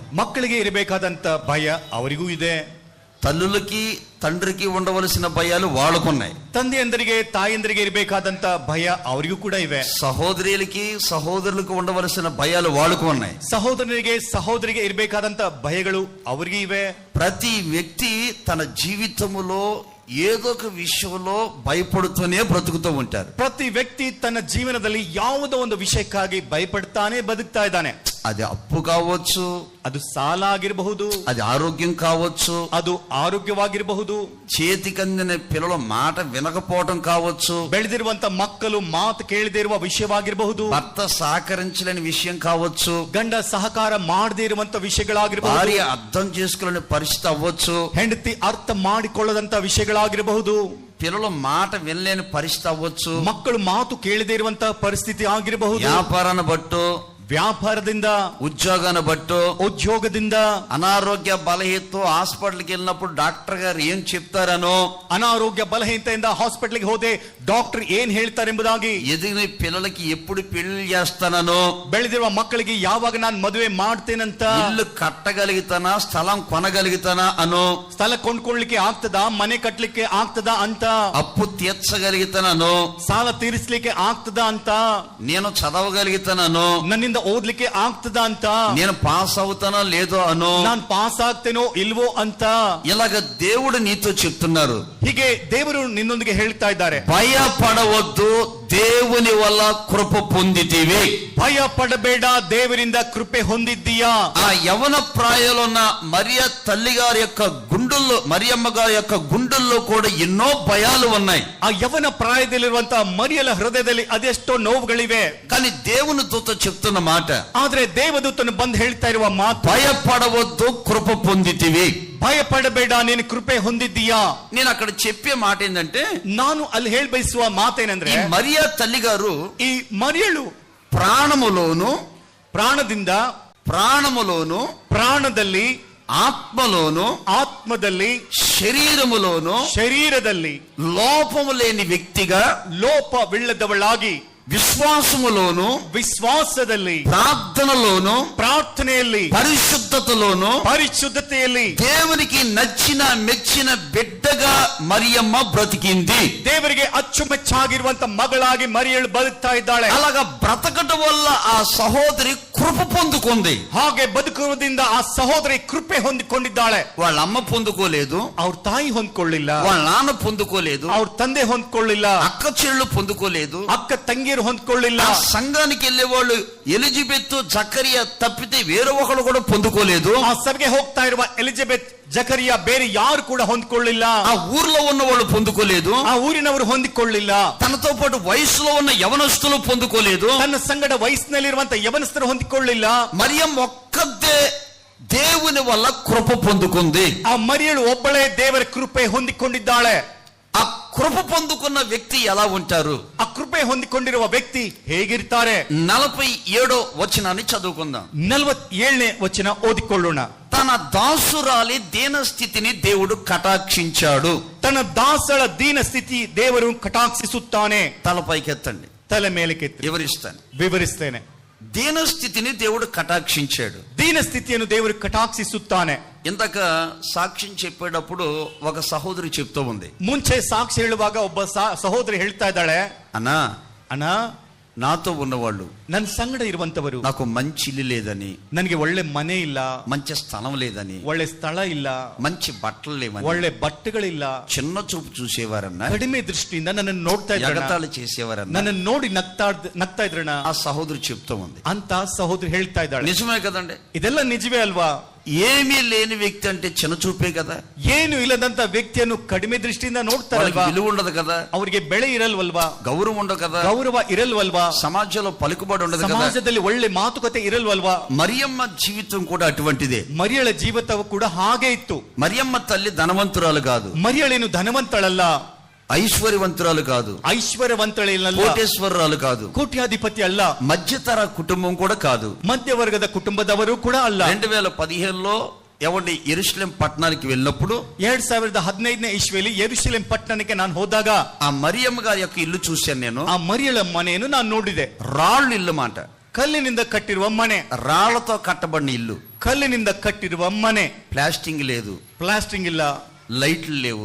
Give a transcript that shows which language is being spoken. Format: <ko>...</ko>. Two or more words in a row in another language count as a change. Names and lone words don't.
<kn>ಮಕ್ಕಳಿಗೆ ಇರಬೇಕಾದಂತ ಭಯ ಅವರಿಗೂ ಇದೆ.</kn> <te>తల్లులకి తండ్రికి ఉండవలసిన భయాలు వాళ్ళకున్నాయి.</te> <kn>ತಂದೆಯಂದರಿಗೆ ತಾಯಂದರಿಗೆ ಇರಬೇಕಾದಂತ ಭಯ ಅವರಿಗೂ ಕೂಡ ಇವೆ.</kn> <te>సహోదరులకి సహోదరులకు ఉండవలసిన భయాలు వాళ్ళకు ఉన్నాయి.</te> <kn>ಸಹೋದರನಿಗೆ ಸಹೋದರಿಗೆ ಇರಬೇಕಾದಂತ ಭಯಗಳು ಅವರಿಗೆ ಇವೆ.</kn> <te>ప్రతి వ్యక్తి తన జీవితములో ఏదో ఒక విషయంలో భయపడుతూనే బ్రతుకుతూ ఉంటారు.</te> <kn>ಪ್ರತಿ ವ್ಯಕ್ತಿ ತನ್ನ ಜೀವನದಲ್ಲಿ ಯಾವುದೋ ಒಂದು ವಿಷಯಕ್ಕಾಗಿ ಭಯಪಡ್ತಾನೆ ಬದುಕ್ತಾ ಇದ್ದಾನೆ.</kn> <te>అది అప్పు కావచ్చు,</te> <kn>ಅದು ಸಾಲ ಆಗಿರಬಹುದು,</kn> <te>అది ఆరోగ్యం కావచ్చు,</te> <kn>ಅದು ಆರೋಗ್ಯವಾಗಿರಬಹುದು,</kn> <te>చేతికందిన పిల్లల మాట వినకపోవటం కావచ్చు,</te> <kn>ಬೆಳೆದಿರುವಂತ ಮಕ್ಕಳು ಮಾತು ಕೇಳದೇ ಇರುವ ವಿಷಯವಾಗಿರಬಹುದು,</kn> <te>భర్త సహకరించలేని విషయం కావచ్చు,</te> <kn>ಗಂಡ ಸಹಕಾರ ಮಾಡದೇ ಇರುವಂತ ವಿಷಯಗಳಾಗಿರಬಹುದು,</kn> <te>భార్య అర్థం చేసుకోలేని పరిస్థితి అవ్వచ్చు,</te> <kn>ಹೆಂಡತಿ ಅರ್ಥ ಮಾಡಿಕೊಳ್ಳದಂತ ವಿಷಯಗಳಾಗಿರಬಹುದು,</kn> <te>పిల్లల మాట వినలేని పరిస్థితి అవ్వచ్చు,</te> <kn>ಮಕ್ಕಳು ಮಾತು ಕೇಳದೇ ಇರುವಂತ ಪರಿಸ್ಥಿತಿ ಆಗಿರಬಹುದು,</kn> <te>వ్యాపారాన్ని బట్టు,</te> <kn>ವ್ಯಾಪಾರದಿಂದ,</kn> <te>ఉద్యోగాన్ని బట్టు,</te> <kn>ಉದ್ಯೋಗದಿಂದ,</kn> <te>అనారోగ్య బలహీనతో హాస్పిటల్కి వెళ్ళినప్పుడు డాక్టర్ గారు ఏం చెప్తారనో,</te> <kn>ಅನಾರೋಗ್ಯ ಬಲಹೀನತೆಯಿಂದ ಹಾಸ್ಪಿಟಲ್ಗೆ ಹೋದೆ ಡಾಕ್ಟರ್ ಏನ್ ಹೇಳ್ತಾರೆ ಎಂಬುದಾಗಿ,</kn> <te>ఎదిగిన పిల్లలకి ఎప్పుడు పెళ్లి చేస్తానో,</te> <kn>ಬೆಳೆದಿರುವ ಮಕ್ಕಳಿಗೆ ಯಾವಾಗ ನಾನು ಮದುವೆ ಮಾಡ್ತೇನಂತ,</kn> <te>ఇల్లు కట్టగలుగుతానా, స్థలం కొనగలుగుతానా అనో,</te> <kn>ಸ್ಥಳ ಕೊಂಡ್ಕೊಳ್ಳಿಕ್ಕೆ ಆಗ್ತದಾ, ಮನೆ ಕಟ್ಟಲಿಕ್ಕೆ ಆಗ್ತದಾ ಅಂತ,</kn> <te>అప్పు తీర్చగలుగుతానో,</te> <kn>ಸಾಲ ತೀರಿಸಲಿಕ್ಕೆ ಆಗ್ತದಾ ಅಂತ,</kn> <te>నేను చదవగలుగుతానో,</te> <kn>ನನ್ನಿಂದ ಓದ್ಲಿಕ್ಕೆ ಆಗ್ತದಾ ಅಂತ,</kn> <te>నేను పాస్ అవుతానో లేదో అనో,</te> <kn>ನಾನ್ ಪಾಸ್ ಆಗ್ತೇನೋ ಇಲ್ವೋ ಅಂತ.</kn> <te>ఇలాగ దేవుడు నీతో చెప్తున్నారు.</te> <kn>ಹೀಗೆ ದೇವರು ನಿನ್ನೊಂದಿಗೆ ಹೇಳ್ತಾ ಇದ್ದಾರೆ,</kn> <te>భయపడవద్దు, దేవుని వల్ల కృప పొందితివి.</te> <kn>భయపడಬೇಡ, ದೇವರಿಂದ ಕೃಪೆ ಹೊಂದಿದ್ದೀಯಾ.</kn> <te>ఆ యవన ప్రాయంలో ఉన్న మరియ తల్లి గారి యొక్క గుండెల్లో, మరియమ్మ గారి యొక్క గుండెల్లో కూడా ఎన్నో భయాలు ఉన్నాయి.</te> <kn>ಆ ಯವನ ಪ್ರಾಯದಲ್ಲಿರುವಂತಹ ಮರಿಯಳ ಹೃದಯದಲ್ಲಿ ಅದೆಷ್ಟೋ ನೋವುಗಳಿವೆ.</kn> <te>కానీ దేవుని దూత చెప్తున్న మాట,</te> <kn>ಆದ್ರೆ ದೇವದೂತನು ಬಂದು ಹೇಳ್ತಾ ಇರುವ ಮಾತು,</kn> <te>భయపడవద్దు, కృప పొందితివి.</te> <kn>ಭಯಪಡಬೇಡ, ನೀನು ಕೃಪೆ ಹೊಂದಿದ್ದೀಯಾ.</kn> <te>నేను అక్కడ చెప్పే మాట ఏంటంటే,</te> <kn>ನಾನು ಅಲ್ಲಿ ಹೇಳಿ ಬಯಸುವ ಮಾತೇನೆಂದ್ರೆ,</kn> <te>ఈ మరియ తల్లి గారు</te> <kn>ಈ ಮರಿಯಳು</kn> <te>ప్రాణములోను,</te> <kn>ಪ್ರಾಣములోನು, ಪ್ರಾಣದಲ್ಲಿ,</kn> <te>ఆత్మలోను,</te> <kn>ಆತ್ಮದಲ್ಲಿ,</kn> <te>శరీరములోను లోపము లేని వ్యక్తిగా,</te> <kn>ಲೋಪವಿಲ್ಲದವಳಾಗಿ,</kn> <te>విశ్వాసములోను,</te> <kn>ವಿಶ್ವಾಸದಲ್ಲಿ,</kn> <te>ప్రార్థనలోను,</te> <kn>ಪರಿಶುದ್ಧತೆಯಲ್ಲಿ</kn> <te>దేవునికి నచ్చిన మెచ్చిన బిడ్డగా మరియమ్మ బ్రతికింది.</te> <kn>ದೇವರಿಗೆ ಅಚ್ಚುಮೆಚ್ಚಾಗಿರುವಂತ ಮಗಳಾಗಿ ಮರಿಯಳು ಬದುಕ್ತಾ ಇದ್ದಾಳೆ.</kn> <te>అలాగా బ్రతకడం వల్ల ఆ సహోదరి కృప పొందుకుంది.</te> <kn>ಹಾಗೆ ಬದುಕುವುದರಿಂದ ಆ ಸಹೋದರಿ ಕೃಪೆ ಹೊಂದಿಕೊಂಡಿದ್ದಾಳೆ.</kn> <te>వాళ్ళ అమ్మ పొందుకోలేదు,</te> <kn>ಅವ್ರ ತಾಯಿ ಹೊಂದ್ಕೊಳ್ಳಿಲ್ಲ,</kn> <te>వాళ్ళ నాన్న పొందుకోలేదు,</te> <kn>ಅವ್ರ ತಂದೆ ಹೊಂದ್ಕೊಳ್ಳಿಲ್ಲ,</kn> <te>అక్క చెల్లెళ్ళు పొందుకోలేదు,</te> <kn>ಅಕ್ಕ ತಂಗಿಯರು ಹೊಂದ್ಕೊಳ್ಳಿಲ್ಲ.</kn> <te>సంఘానికి వెళ్లే వాళ్ళు ఎలిజబెత్ జకరియా తప్పితే వేరే ఒకళ్ళు కూడా పొందుకోలేదు.</te> <kn>ಆ ಸಭೆಗೆ ಹೋಗ್ತಾ ಇರುವ ಎಲಿಜಬೆತ್ ಜಕರಿಯಾ ಬೇರೆ ಯಾರು ಕೂಡ ಹೊಂದ್ಕೊಳ್ಳಿಲ್ಲ.</kn> <te>ఆ ఊర్లో ఉన్న వాళ్ళు పొందుకోలేదు,</te> <kn>ಆ ಊರಿನವರು ಹೊಂದಿಕೊಳ್ಳಿಲ್ಲ.</kn> <te>తనతో పాటు వయసులో ఉన్న యవనస్తులు పొందుకోలేదు,</te> <kn>ತನ್ನ ಸಂಗಡ ವಯಸ್ಸಿನಲ್ಲಿರುವಂತ ಯವನಸ್ಥರು ಹೊಂದಿಕೊಳ್ಳಿಲ್ಲ.</kn> <te>మరియం ఒక్కదే దేవుని వల్ల కృప పొందుకుంది.</te> <kn>ಆ ಮರಿಯಳು ಒಬ್ಬಳೇ ದೇವರ ಕೃಪೆ ಹೊಂದಿಕೊಂಡಿದ್ದಾಳೆ.</kn> <te>ఆ కృప పొందుకున్న వ్యక్తి ఎలా ఉంటారు?</te> <kn>ಆ ಕೃಪೆ ಹೊಂದಿಕೊಂಡಿರುವ ವ್ಯಕ್ತಿ ಹೇಗಿರ್ತಾರೆ?</kn> <te>47వ వచనాన్ని చదువుకుందాం.</te> <kn>47ನೇ ವಚನ ಓದಿಕೊಳ್ಳೋಣ.</kn> <te>తన దాసురాలి దీన స్థితిని దేవుడు కటాక్షించాడు.</te> <kn>ತನ್ನ ದಾಸಳ ದೀನ ಸ್ಥಿತಿ ದೇವರು ಕಟಾಕ್ಷಿಸುತ್ತಾನೆ.</kn> <te>తలపైకెత్తండి,</te> <kn>ತಲೆ ಮೇಲಕ್ಕೆತ್ತಿ ವಿವರಿಸ್ತೇನೆ.</kn> <te>దీన స్థితిని దేవుడు కటాక్షించాడు.</te> <kn>ದೀನ ಸ್ಥಿತಿಯನ್ನು ದೇವರು ಕಟಾಕ್ಷಿಸುತ್ತಾನೆ.</kn> <te>ఇందాక సాక్ష్యం చెప్పేటప్పుడు ఒక సహోదరి చెప్తూ ఉంది,</te> <kn>ಮುಂಚೆ ಸಾಕ್ಷಿ ಹೇಳುವಾಗ ಒಬ್ಬ ಸಹೋದರಿ ಹೇಳ್ತಾ ಇದ್ದಾಳೆ, ಅಣ್ಣ</kn> <te>నాతో ఉన్నవాళ్ళు,</te> <kn>ನನ್ನ ಸಂಗಡ ಇರುವಂತವರು,</kn> <te>నాకు మంచి ఇల్లు లేదని,</te> <kn>ನನಗೆ ಒಳ್ಳೆ ಮನೆ ಇಲ್ಲ,</kn> <te>మంచి స్థలం లేదని,</te> <kn>ಒಳ್ಳೆ ಸ್ಥಳ ಇಲ್ಲ,</kn> <te>మంచి బట్టలు లేవని,</te> <kn>ಒಳ್ಳೆ ಬಟ್ಟೆಗಳಿಲ್ಲ,</kn> <te>చిన్న చూపు చూసేవారన్నా,</te> <kn>ಕಡಿಮೆ ದೃಷ್ಟಿಯಿಂದ ನನ್ನನ್ನು ನೋಡ್ತಾ ಇದ್ರಣ್ಣ,</kn> <te>ఎగతాళి చేసేవారన్నా,</te> <kn>ನನ್ನನ್ನು ನೋಡಿ ನಗ್ತಾ ಇದ್ರಣ್ಣ.</kn> <te>ఆ సహోదరి చెప్తూ ఉంది.</te> <kn>ಅಂತ సహోదరి ಹೇಳ್ತಾ ಇದ್ದಾಳೆ.</kn> <te>నిజమే కదండి,</te> <kn>ಇದೆಲ್ಲ ನಿಜವೇ ಅಲ್ವಾ?</kn> <te>ఏమీ లేని వ్యక్తి అంటే చిన్న చూపే కదా,</te> <kn>ಏನು ಇಲ್ಲದಂತ ವ್ಯಕ್ತಿಯನ್ನು ಕಡಿಮೆ ದೃಷ್ಟಿಯಿಂದ ನೋಡ್ತಾರಲ್ವಾ,</kn> <te>విలువ ఉండదు కదా,</te> <kn>ಅವರಿಗೆ ಬೆಳೆ ಇರಲ್ವಲ್ವಾ,</kn> <te>గౌరవం ఉండదు కదా,</te> <kn>ಗೌರವ ಇರಲ್ವಲ್ವಾ,</kn> <te>సమాజంలో పలుకుబడి ఉండదు కదా,</te> <kn>ಸಮಾಜದಲ್ಲಿ ಒಳ್ಳೆ ಮಾತುಕತೆ ಇರಲ್ವಲ್ವಾ.</kn> <te>మరియమ్మ జీవితం కూడా అటువంటిదే.</te> <kn>ಮರಿಯಳ ಜೀವಿತವು ಕೂಡ ಹಾಗೆ ಇತ್ತು.</kn> <te>మరియమ్మ తల్లి ధనవంతురాలు కాదు,</te> <kn>ಮರಿಯಳೇನು ಧನವಂತಳಲ್ಲ,</kn> <te>ఐశ్వర్యవంతురాలు కాదు,</te> <kn>ಐಶ್ವರ್ಯವಂತಳಲ್ಲ,</kn> <te>కోటేశ్వరరాలు కాదు,</te> <kn>ಕೋಟ್ಯಾಧಿಪತಿ ಅಲ್ಲ,</kn> <te>మధ్యతర కుటుంబం కూడా కాదు,</te> <kn>ಮಧ್ಯವರ್ಗದ ಕುಟುಂಬದವರು ಕೂಡ ಅಲ್ಲ.</kn> <te>2015లో ఎవండి యెరూషలేం పట్టణానికి వెళ్ళినప్పుడు</te> <kn>2015ನೇ ಇಸ್ವಿಯಲ್ಲಿ ಯೆರೂಸಲೇಂ ಪಟ್ಟಣಕ್ಕೆ ನಾನು ಹೋದಾಗ</kn> <te>ఆ మరియమ్మ గారి యొక్క ఇల్లు చూశాను నేను.</te> <kn>ಆ ಮರಿಯಳ ಮನೆಯನ್ನು ನಾನು ನೋಡಿದೆ.</kn> <te>రాళ్ళు ఇల్లు మాట,</te> <kn>ಕಲ್ಲಿನಿಂದ ಕಟ್ಟಿರುವ ಮನೆ,</kn> <te>రాళ్లతో కట్టబడిన ఇల్లు,</te> <kn>ಕಲ್ಲಿನಿಂದ ಕಟ್ಟಿರುವ ಮನೆ,</kn> <te>ప్లాస్టింగ్ లేదు,</te> <kn>ಪ್ಲಾಸ್ಟಿಂಗ್ ಇಲ್ಲ,</kn> <te>లైట్లు లేవు,</te>